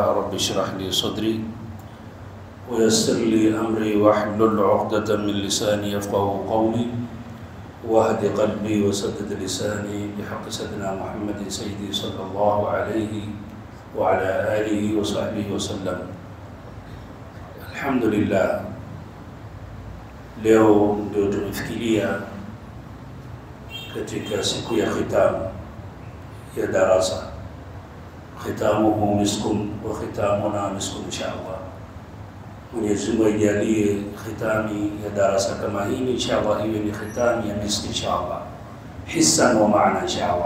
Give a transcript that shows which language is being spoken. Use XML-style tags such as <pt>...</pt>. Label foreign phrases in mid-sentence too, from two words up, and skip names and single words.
<ar>رب اشرح لي صدري ويسر لي أمري واحلل عقدة من لساني يفقهوا قولي واهد قلبي وسدد لساني بحق سيدنا محمد سيدي صلى الله عليه وعلى آله وصحبه وسلم.</ar> <sw>Alhamdulillah, leo ndio tumefikiria katika siku ya khitamu ya darasa.</sw> <ar>ختامه مسك وختامنا مسك إن شاء الله.</ar> <sw>Mwenyezi Mungu ajalie khitami ya darasa kama hii inshallah iwe ni khitami ya miski inshallah,</sw> <ar>حسا ومعنى</ar> <sw>inshallah.</sw>